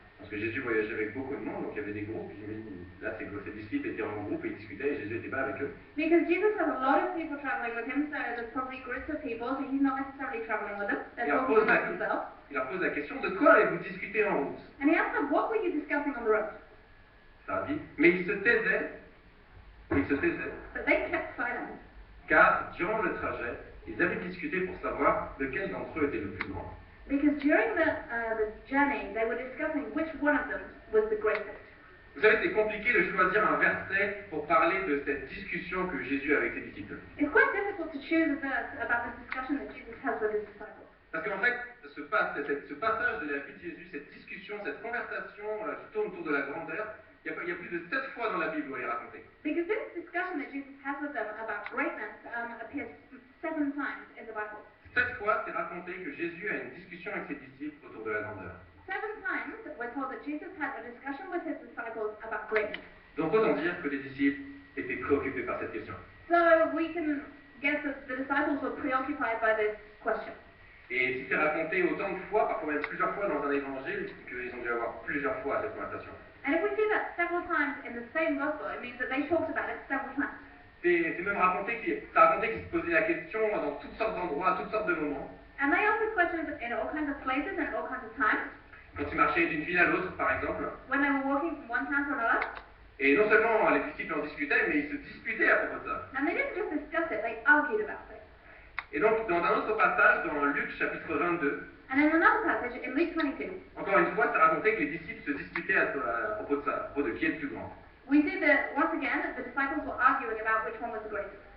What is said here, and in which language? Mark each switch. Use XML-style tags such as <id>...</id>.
<fr>Parce que Jésus voyageait avec beaucoup de monde, donc il y avait des groupes, là ses disciples étaient en groupe et ils discutaient et Jésus n'était pas avec eux.</fr> <en>Because Jesus has a lot of people traveling with him, so there's probably groups of people, so he's not necessarily traveling with them. They're Yeah, of course, amongst themselves.</en> <fr>Il leur pose la question, de quoi avez-vous discuté en route?</fr> <en>And he asked them, what were you discussing on the road?</en> <fr>Ça a dit, mais ils se taisaient,</fr> <en>But they kept silent,</en> <fr>car durant le trajet, ils avaient discuté pour savoir lequel d'entre eux était le plus grand.</fr> <en>because during the journey, they were discussing which one of them was the greatest.</en> <fr>Vous savez, c'est compliqué de choisir un verset pour parler de cette discussion que Jésus a avec ses disciples.</fr> <en>It's quite difficult to choose a verse about the discussion that Jesus has with his disciples.</en> <fr>Parce qu'en fait, ce passage de la vie de Jésus, cette discussion discussion, cette conversation qui tourne autour de la grandeur, il y a plus de 7 fois dans la Bible où elle est racontée.</fr> <en>Because this discussion that Jesus has with them about greatness appears 7 times in the Bible.</en> <fr>7 fois, c'est raconté que Jésus a une discussion avec ses disciples autour de la grandeur.</fr> <en>7 times we're told that Jesus had a discussion with his disciples about greatness.</en> <fr>Donc autant dire que les disciples étaient préoccupés par cette question.</fr> <en>So we can guess that the disciples were preoccupied by this question.</en> <fr>Et si c'est raconté autant de fois, parfois même plusieurs fois dans un évangile, c'est qu'ils ont dû avoir plusieurs fois cette conversation.</fr> <en>And if we see that several times in the same gospel, it means that they talked about it several times.</en> <fr>C'est même raconté qu'ils se posaient la question dans toutes sortes d'endroits, à toutes sortes de moments.</fr> <en>And they asked these questions in all kinds of places and at all kinds of times.</en> <fr>Quand ils marchaient d'une ville à l'autre, par exemple.</fr> <en>When they were walking from one town to another.</en> <fr>Et non seulement les disciples en discutaient, mais ils se disputaient à propos de ça.</fr> <en>And they didn't just discuss it, they argued about it.</en> <fr>Et donc, dans un autre passage, dans Luc chapitre 22,</fr> <en>And in another passage, in Luke 22,</en> <fr>encore une fois, c'est raconté que les disciples se disputaient à propos de ça, à propos de qui est le plus grand.</fr> <en>we see that once again, the disciples were arguing about which one was the greatest.</en>